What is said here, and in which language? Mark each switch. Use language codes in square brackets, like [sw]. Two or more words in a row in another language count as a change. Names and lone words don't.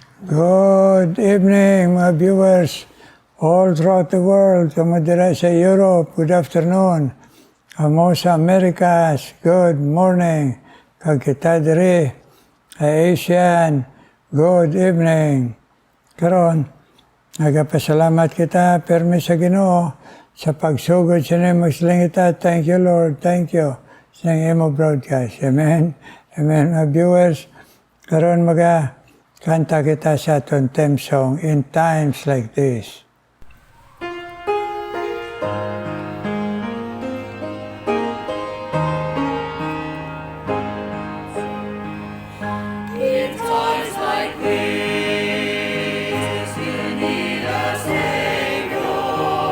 [en] Good evening, mga viewers all throughout the world. [hil] Kamadira sa Europe, [en] good afternoon. [hil] Amo sa Americas, [en] good morning. [hil] Kag kita diri Asian, [en] good evening. [hil] Karon, nagapasalamat kita, permi sa Ginoo, sa pagsugod sa nimo silingita. [en] Thank you, Lord. Thank you. [hil] Sa imo broadcast. Amen. Amen, mga viewers. Karon kanta kita sa aton theme song, In Times Like This. [en] In times like this, you need a Savior.